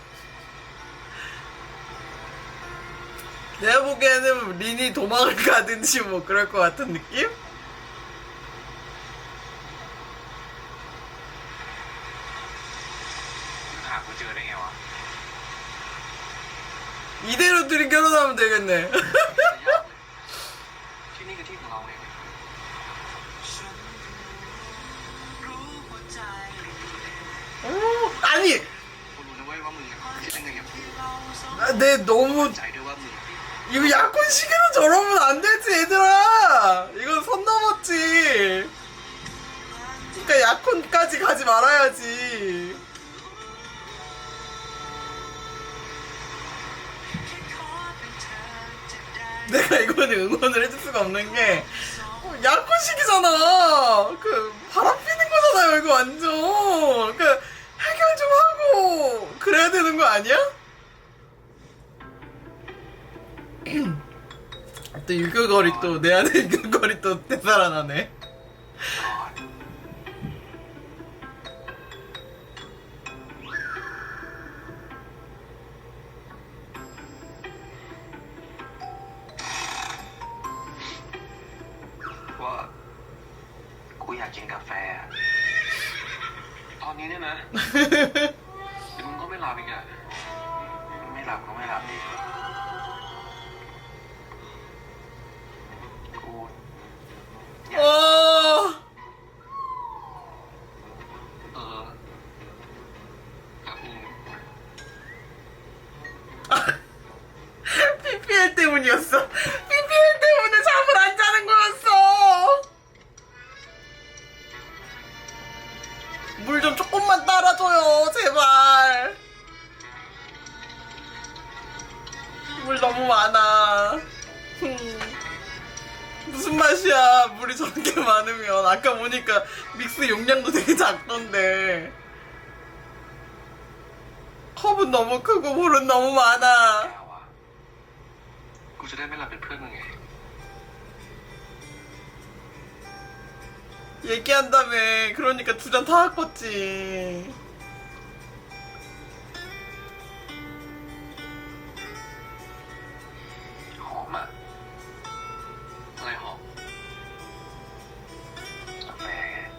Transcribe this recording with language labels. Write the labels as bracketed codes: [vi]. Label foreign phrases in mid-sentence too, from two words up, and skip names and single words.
[ko] 내가 보기에는 린이 도망을 가든지 뭐 그럴 것 같은 느낌? 이대로 둘이 결혼하면 되겠네. [th] ที่นี่คือที่ของเราเอง [ko] 오, 아니, [th] กูรู้นะเว้ยว่ามึงอะคิดยังไงกับกู [ko] 내 너무 [th] ใจด้วยว่ามึง [ko] 이거 약혼식으로 저러면 안 되지, 얘들아. 이건 선 넘었지. 그러니까 약혼까지 가지 말아야지. 내가 이거는 응원을 해줄 수가 없는 게 약혼식이잖아. 그 바람 피는 거잖아요, 이거 완전. 그 해결 좀 하고 그래야 되는 거 아니야? 또 유교거리 또 내 안에 유교거리 또 되살아나네. [th] ว่ากูอยากกินกาแฟ ตอนนี้เนี่ยนะเดี๋ยวมึงก็ไม่หลับอีกอะ ไม่หลับก็ไม่หลับดิกู [ko] 어. [th] ครับมึง [ko] PPL 때문이었어. PPL 때문에 잠을 안 자는 거였어. 물 좀 조금만 따라줘요, 제발. 물 너무 많아. 무슨 맛이야, 물이 저렇게 많으면. 아까 보니까 믹스 용량도 되게 작던데. 컵은 너무 크고 물은 너무 [th] แก้ [ko] 많아. [th] วอะ กูจะได้ไม่หลับเป็นเพื่อนมึงไง [ko] 얘기한다며. 그러니까 두 잔 다 바꿨지. [th] หอมอะ อะไรหอม กาแฟไง